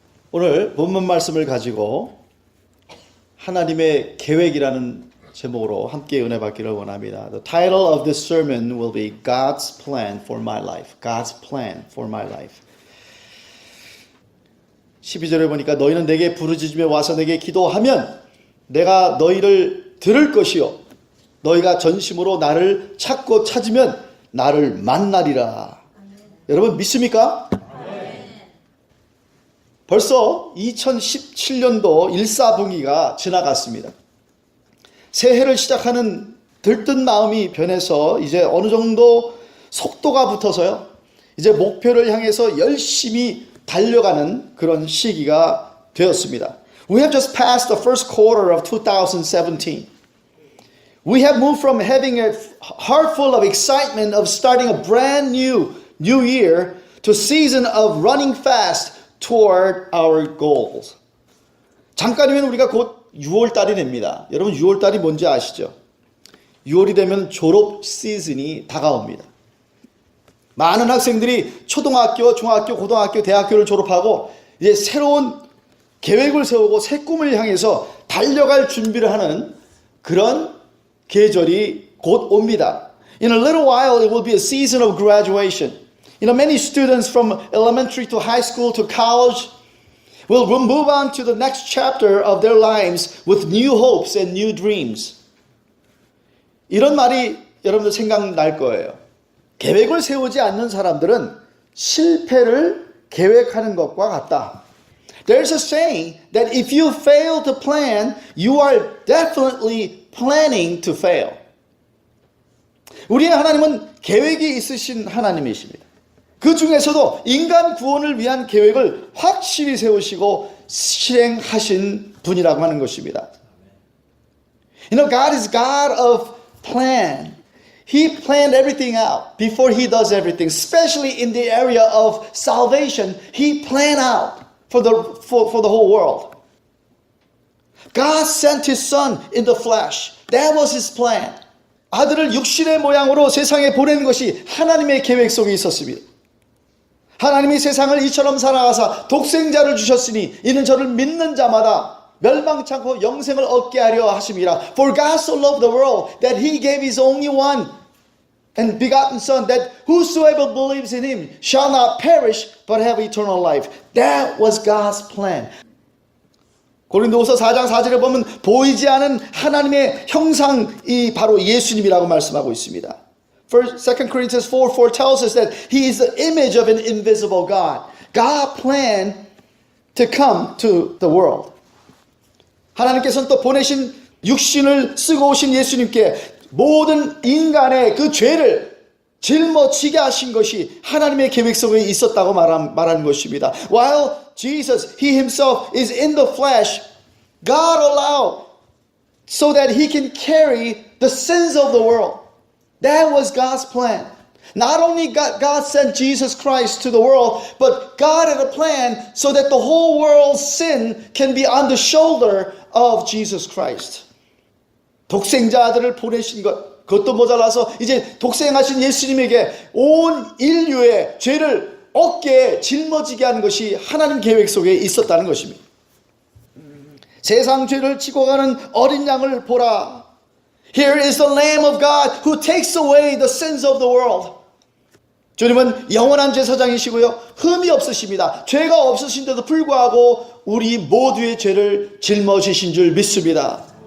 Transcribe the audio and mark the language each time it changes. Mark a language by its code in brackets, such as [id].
[ko] 오늘 본문 말씀을 가지고 하나님의 계획이라는 제목으로 함께 은혜 받기를 원합니다. [en] The title of this sermon will be God's plan for my life. God's plan for my life. [ko] 12절에 보니까 너희는 내게 부르짖으며 와서 내게 기도하면 내가 너희를 들을 것이요 너희가 전심으로 나를 찾고 찾으면 나를 만나리라. 여러분 믿습니까? 벌써 2017년도 일사분기가 지나갔습니다. 새해를 시작하는 들뜬 마음이 변해서 이제 어느 정도 속도가 붙어서요. 이제 목표를 향해서 열심히 달려가는 그런 시기가 되었습니다. [en] We have just passed the first quarter of 2017. We have moved from having a heart full of excitement of starting a brand new year to a season of running fast toward our goals. [ko] 잠깐이면 우리가 곧 6월달이 됩니다. 여러분 6월달이 뭔지 아시죠? 6월이 되면 졸업 시즌이 다가옵니다. 많은 학생들이 초등학교, 중학교, 고등학교, 대학교를 졸업하고 이제 새로운 계획을 세우고 새 꿈을 향해서 달려갈 준비를 하는 그런 계절이 곧 옵니다. [en] In a little while it will be a season of graduation. Many students from elementary to high school to college will move on to the next chapter of their lives with new hopes and new dreams. [ko] 이런 말이 여러분들 생각날 거예요. 계획을 세우지 않는 사람들은 실패를 계획하는 것과 같다. [en] There's a saying that if you fail to plan, you are definitely planning to fail. [ko] 우리의 하나님은 계획이 있으신 하나님이십니다. 그 중에서도 인간 구원을 위한 계획을 확실히 세우시고 실행하신 분이라고 하는 것입니다. [en] God is God of plan. He planned everything out before He does everything. Especially in the area of salvation, He planned out for the whole world. God sent His Son in the flesh. That was His plan. [ko] 아들을 육신의 모양으로 세상에 보내는 것이 하나님의 계획 속에 있었습니다. 하나님이 세상을 이처럼 사랑하사 독생자를 주셨으니 이는 저를 믿는 자마다 멸망치 않고 영생을 얻게 하려 하심이라. [en] For God so loved the world that He gave His only one and begotten Son, that whosoever believes in Him shall not perish but have eternal life. That was God's plan. [ko] 고린도후서 4장 4절에 보면 보이지 않은 하나님의 형상이 바로 예수님이라고 말씀하고 있습니다. [en] 2 Corinthians 4:4 tells us that He is the image of an invisible God. God planned to come to the world. [ko] 하나님께서는 또 보내신 육신을 쓰고 오신 예수님께 모든 인간의 그 죄를 짊어지게 하신 것이 하나님의 계획 속에 있었다고 말하는 것입니다. [en] While Jesus, He Himself is in the flesh, God allowed so that He can carry the sins of the world. That was God's plan. Not only God sent Jesus Christ to the world, but God had a plan so that the whole world's sin can be on the shoulder of Jesus Christ. [ko] 독생자 아들을 보내신 것, 그것도 모자라서 이제 독생하신 예수님에게 온 인류의 죄를 어깨에 짊어지게 하는 것이 하나님 계획 속에 있었다는 것입니다. 세상 죄를 지고 가는 어린 양을 보라. Here is the Lamb of God who takes away the sins of the world. 주님은 영원한 제사장이시고요. 흠이 없으십니다. 죄가 없으신데도 불구하고 우리 모두의 죄를 짊어지신 줄 믿습니다.